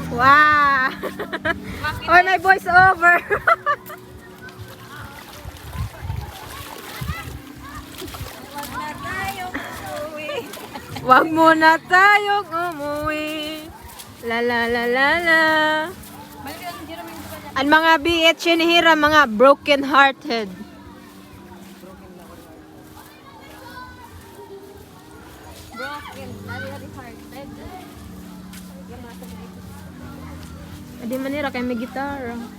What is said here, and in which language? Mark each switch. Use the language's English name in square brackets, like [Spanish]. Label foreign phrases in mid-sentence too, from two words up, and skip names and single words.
[Filipino] Wow! Oy, may voice over. Wag muna tayong umuwi. La la la la la. [Waray] Ang mga biit sinihira, mga broken hearted. Adi manira kay may gitara.